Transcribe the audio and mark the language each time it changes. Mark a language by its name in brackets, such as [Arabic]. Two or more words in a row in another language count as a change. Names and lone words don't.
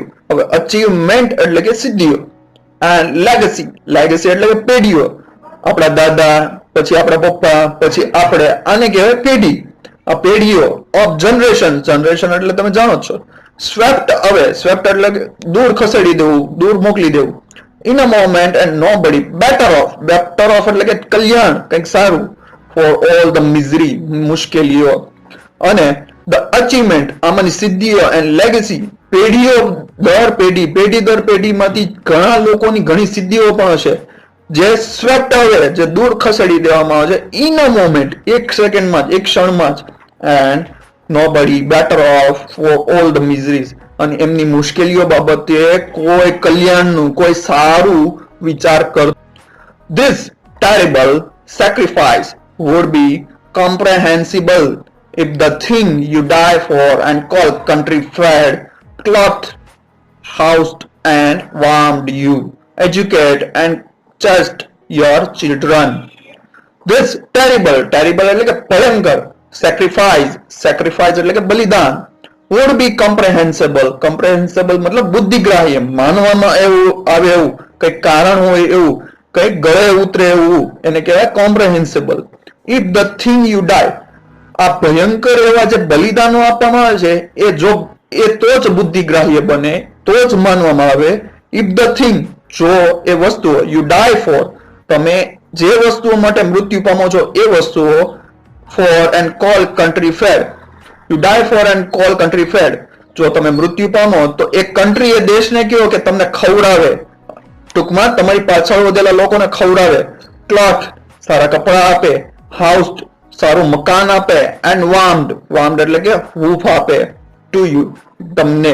[Gujarati] હવે અચીવમેન્ટ એટલે કે સિદ્ધિઓ. [English] and legacy [Gujarati] એટલે કે પેઢીઓ. આપણા દાદા, પછી આપણા પપ્પા, પછી આપણે, આને કહેવાય પેઢી. આ પેઢીઓ [English] of generation [Gujarati] એટલે તમે જાણો છો. સ્વેપ્ટ એટલે દૂર ખસેડી દેવું, દૂર મોકલી દેવું. [English] in a moment and nobody better off [Gujarati] એટલે કે કલ્યાણ, કંઈક સારું. [English] for all the misery મુશ્કેલીઓ. [Gujarati] અને [English] the achievement [Gujarati] આમાંની સિદ્ધિઓ [English] and legacy [Gujarati] પેઢી દર પેઢીમાંથી ઘણા લોકોની ઘણી સિદ્ધિઓ પણ હશે જે સ્વેપ્ટ આવે, જે દૂર ખસેડી દેવામાં આવે છે. [English] in a moment [Gujarati] એક સેકન્ડમાં જ, એક ક્ષણમાં જ. [English] એન્ડ nobody better off for all the miseries. [Gujarati] અને એમની મુશ્કેલીઓ બાબતે કોઈ કલ્યાણનું, કોઈ સારું વિચાર કરતું. [English] This terrible sacrifice would be comprehensible if the thing you die for and call country fed, clothed, housed and warmed you, educate and chased your children. This terrible [Gujarati] એટલે કે ભયંકર, sacrifice એટલે કે બલિદાન, [English] would be comprehensible [Gujarati] મતલબ બુદ્ધિગ્રાહ્ય, માનવામાં આવે એવું, કઈક કારણ હોય એવું, કઈક ગળે ઉતરે એવું, એને કહેવાય comprehensible. [English] If the thing you die, [Gujarati] આ ભયંકર એવા જે બલિદાનો આપવામાં આવે છે એ તો જ બુદ્ધિગ્રાહ્ય બને, તો જ માનવામાં આવે. [English] If the thing, [Gujarati] જો એ વસ્તુઓ, [English] you die for, [Gujarati] તમે જે વસ્તુઓ માટે મૃત્યુ પામો છો એ વસ્તુઓ, [English] for and call country fed, you die for and call country fed, [Gujarati] જો તમે મૃત્યુ પામો તો એ કન્ટ્રી, એ દેશને કહો કે તમને ખવડાવે, ટૂંકમાં તમારી પાછળ વધેલા લોકોને ખવડાવે. ક્લોથ સારા કપડા આપે, હાઉસ્ડ સારું મકાન આપે, [English] and warmed [Gujarati] એટલે કે હૂંફ આપે, [English] to you [Gujarati] તમને.